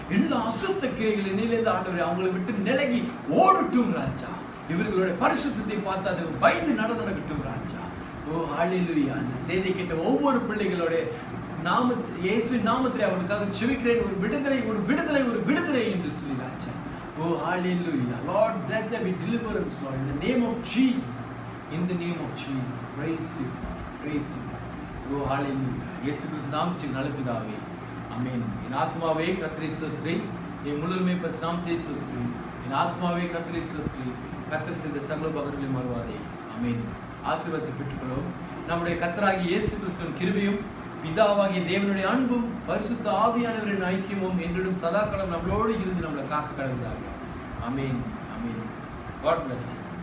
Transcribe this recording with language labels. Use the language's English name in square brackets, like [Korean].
[Tamil] எல்லா அசுத்த கிரைகளின் நிலையில ஆண்டவரே அவங்களை விட்டு நிலகி ஓடட்டும் ராஜா. இவர்களுடைய பரிசுத்தத்தை பார்த்து அது பயந்து நடக்கட்டும் ராஜா. ஓ ஹல்லேலூயா. அந்த செய்தி கேட்ட ஒவ்வொரு பிள்ளைகளோட இயேசுவின் நாமத்திலே அவர்களுக்காக செபிக்கிறேன். ஒரு விடுதலை என்று சொல்லி ராஜா. ஓ ஹல்லேலூயா. [English] Lord, let there be deliverance, Lord, in the name of Jesus. In the name of Jesus. Praise you. Praise you. Oh hallelujah. [Tamil] இயேசு கிறிஸ்து நாமத்தில் நல்ல பிதாவே, ஆமென். என் ஆத்மாவே கர்த்தரை ஸ்தோத்திரி, என் முழுமே நாமத்தை ஸ்தோத்திரி. என் ஆத்மாவே கர்த்தரை ஸ்தோத்திரி, கர்த்தர் செய்த சகல உபகாரங்களையும் மறவாதே. ஆமென். ஆசீர்வாதத்தை பெற்றுக்கொள்வோம். நம்முடைய கர்த்தராகிய இயேசு கிறிஸ்துவின் கிருபையும் பிதாவாகிய தேவனுடைய அன்பும் பரிசுத்த ஆவியானவரின் ஐக்கியமும் என்றும் சதாகாலம் நம்மளோடு இருந்து நம்மளை காக்க கடவுளாக. ஆமென். ஆமென். [English] God bless you.